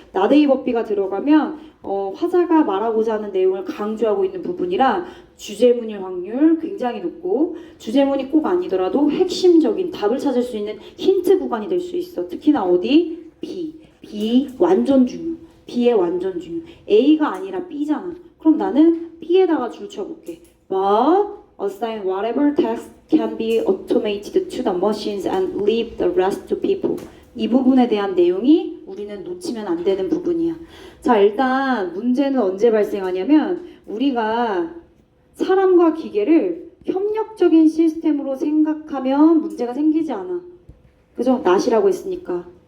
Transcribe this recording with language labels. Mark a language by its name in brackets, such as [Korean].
[Korean] 나데이 법비가 들어가면 화자가 말하고자 하는 내용을 강조하고 있는 부분이라 주제문일 확률 굉장히 높고, 주제문이 꼭 아니더라도 핵심적인 답을 찾을 수 있는 힌트 구간이 될 수 있어. 특히나 어디? B 완전 중요. B의 완전 중요. A가 아니라 B잖아. 그럼 나는 B에다가 줄 쳐볼게. [English] But assign whatever task can be automated to the machines and leave the rest to people. [Korean] 이 부분에 대한 내용이 우리는 놓치면 안 되는 부분이야. 자, 일단 문제는 언제 발생하냐면 우리가 사람과 기계를 협력적인 시스템으로 생각하면 문제가 생기지 않아. 그죠? not이라고 했으니까.